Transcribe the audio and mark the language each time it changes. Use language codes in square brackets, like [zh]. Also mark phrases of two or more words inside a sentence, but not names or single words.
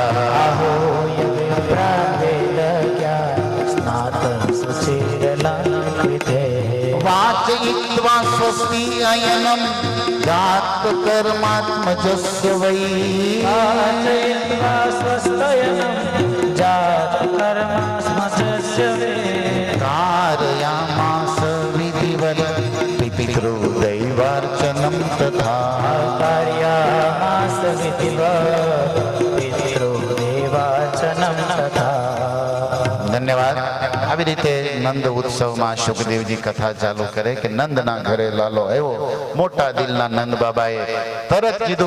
[sa] આહોય વિપ્રાવેદજ્ઞાન સ્નાત સુચિરલંકૃતે. વાચયિત્વા સ્વસ્તિ અયનમ જાત કર્માત્મજસ્ય વૈ. વાચયિત્વા સ્વસ્તયनं જાતકર્મસ્મજસ્ય વે. कारयामास विधिवत् पितृदैवार्चनं तथा. કાર્યામાસ વિધિવત પિતૃદેવાર્ચનં તથા. [gu] ધન્યવાદ. આવી રીતે નંદ ઉત્સવમાં સુખદેવજી કથા ચાલુ કરે કે નંદના ઘરે લાલો આવ્યો. મોટા દિલના નંદ બાબાએ તરત કીધું.